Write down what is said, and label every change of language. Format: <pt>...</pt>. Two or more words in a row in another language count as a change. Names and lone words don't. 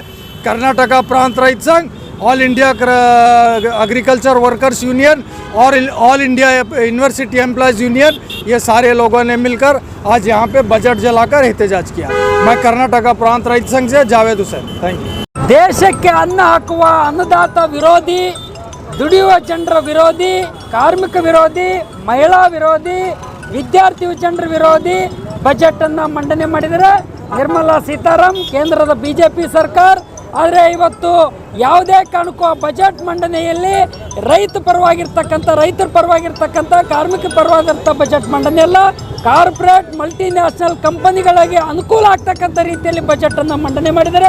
<hi>कर्नाटका प्रांत रहित संघ, ऑल इंडिया एग्रीकल्चर वर्कर्स यूनियन और ऑल इंडिया यूनिवर्सिटी एम्प्लॉयज़ यूनियन, ये सारे लोगों ने मिलकर आज यहाँ पे बजट जलाकर एहतजाज किया। मैं कर्नाटका प्रांत रहित संघ से जावेद हुसैन,</hi> <en>thank you.</en> <kn>ದೇಶಕ್ಕೆ ಅನ್ನ ಹಾಕುವ ಅನ್ನದಾತ ವಿರೋಧಿ, ದುಡಿಯುವ ಜನರ ವಿರೋಧಿ, ಕಾರ್ಮಿಕ ವಿರೋಧಿ, ಮಹಿಳಾ ವಿರೋಧಿ, ವಿದ್ಯಾರ್ಥಿ ಜನರ ವಿರೋಧಿ ಬಜೆಟ್ ಅನ್ನು ಮಂಡನೆ ಮಾಡಿದರೆ ನಿರ್ಮಲಾ ಸೀತಾರಾಮನ್ ಕೇಂದ್ರದ ಬಿಜೆಪಿ ಸರ್ಕಾರ. ಆದರೆ ಇವತ್ತು ಯಾವುದೇ ಕಾರಣಕ್ಕೂ ಆ ಬಜೆಟ್ ಮಂಡನೆಯಲ್ಲಿ ರೈತರ ಪರವಾಗಿರ್ತಕ್ಕಂಥ ಕಾರ್ಮಿಕ ಪರವಾಗಿರ್ತಕ್ಕಂಥ ಬಜೆಟ್ ಮಂಡನೆ ಅಲ್ಲ,</kn> <en>corporate multinational</en> <kn>ಕಂಪನಿಗಳಿಗೆ ಅನುಕೂಲ ಆಗ್ತಕ್ಕಂಥ ರೀತಿಯಲ್ಲಿ ಬಜೆಟನ್ನು ಮಂಡನೆ ಮಾಡಿದರೆ.</kn>